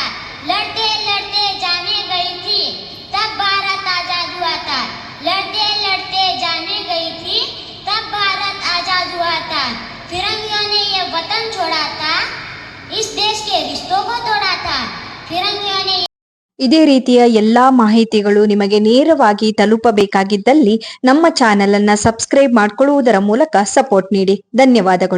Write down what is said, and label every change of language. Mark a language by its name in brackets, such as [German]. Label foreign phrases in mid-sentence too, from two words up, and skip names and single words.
[Hindi] लड़ते लड़ते जाने गई थी तब भारत आजाद हुआ था. लड़ते लड़ते जाने गई थी तब भारत आजाद हुआ था. फिरंगियों ने ये वतन छोड़ा था, इस देश के रिश्तों को तोड़ा था. फिरंगियों ने [Kannada] ಇದೇ ರೀತಿಯ ಎಲ್ಲಾ ಮಾಹಿತಿಗಳು ನಿಮಗೆ ನೇರವಾಗಿ ತಲುಪಬೇಕಾಗಿದ್ದಲ್ಲಿ ನಮ್ಮ ಚಾನೆಲ್ ಅನ್ನ ಸಬ್ಸ್ಕ್ರೈಬ್ ಮಾಡಿಕೊಳ್ಳುವುದರ ಮೂಲಕ ಸಪೋರ್ಟ್ ನೀಡಿ. ಧನ್ಯವಾದಗಳು.